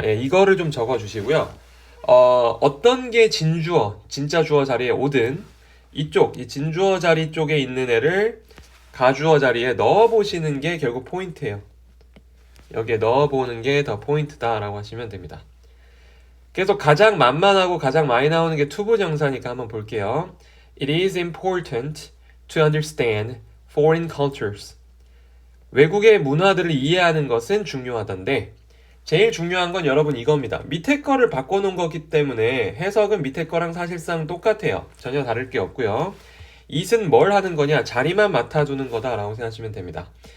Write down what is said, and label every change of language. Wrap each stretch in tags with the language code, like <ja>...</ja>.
<ko>이거를 좀 적어주시고요. 어떤 게 진주어, 진짜 주어 자리에 오든 이쪽, 이 진주어 자리 쪽에 있는 애를 가주어 자리에 넣어보시는 게 결국 포인트예요. 여기에 넣어보는 게 더 포인트다라고 하시면 됩니다. 계속 가장 만만하고 가장 많이 나오는 게 투부정사니까 한번 볼게요.</ko> <en>It is important to understand foreign cultures.</en> <ko>외국의 문화들을 이해하는 것은 중요하던데 제일 중요한 건 여러분 이겁니다. 밑에 거를 바꿔놓은 거기 때문에 해석은 밑에 거랑 사실상 똑같아요. 전혀 다를 게 없고요. it은 뭘 하는 거냐? 자리만 맡아주는 거다라고 생각하시면 됩니다.</ko>